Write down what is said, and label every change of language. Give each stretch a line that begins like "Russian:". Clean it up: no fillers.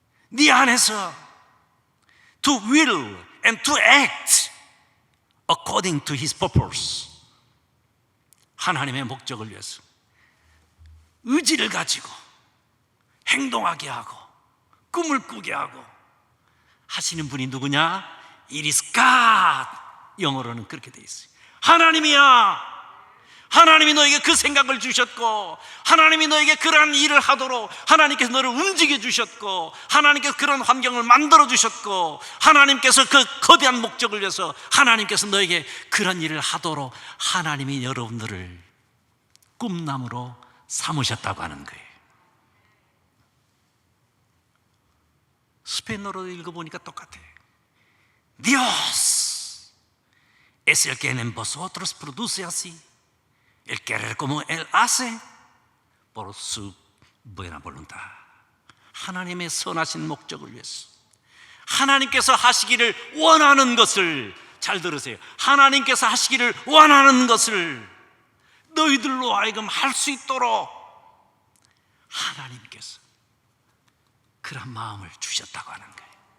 Korean: 네 안에서
English: to will and to act according to His purpose.
Korean: 하나님의 목적을 위해서 의지를 가지고 행동하게 하고 꿈을 꾸게 하고 하시는 분이 누구냐?
English: It is God.
Korean: 영어로는 그렇게 돼 있어요. 하나님이야. 하나님이 너에게 그 생각을 주셨고, 하나님이 너에게 그러한 일을 하도록 하나님께서 너를 움직여 주셨고, 하나님께서 그런 환경을 만들어 주셨고, 하나님께서 그 거대한 목적을 위해서 하나님께서 너에게 그런 일을 하도록 하나님이 여러분들을 꿈나무로 삼으셨다고 하는 거예요. 스페인어로 읽어보니까 똑같아요.
Spanish: Dios es el que en vosotros produce así el querer como Él hace por su buena voluntad.
Korean: 하나님의 선하신 목적을 위해서 하나님께서 하시기를 원하는 것을, 잘 들으세요, 하나님께서 하시기를 원하는 것을 너희들로 하여금 할 수 있도록 하나님께서 그런 마음을 주셨다고 하는 거예요.